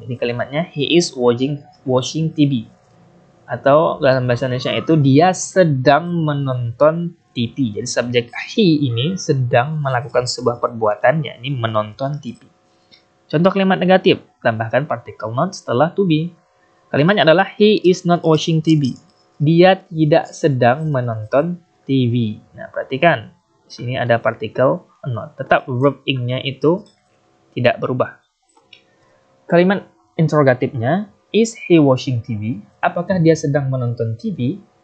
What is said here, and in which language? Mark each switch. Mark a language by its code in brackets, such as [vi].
[id] Jadi kalimatnya [en] he is watching TV. [id] Atau dalam bahasa Indonesia itu dia sedang menonton TV. Jadi subjek he ini sedang melakukan sebuah perbuatan, yakni menonton TV. Contoh kalimat negatif, tambahkan partikel not setelah to be. Kalimatnya adalah [en] he is not watching TV. [id] Dia tidak sedang menonton TV. Nah, perhatikan. Di sini ada partikel not. Tetap verb ing-nya itu tidak berubah. Kalimat interrogatifnya, [en] is he watching TV? [id] Apakah dia sedang menonton TV?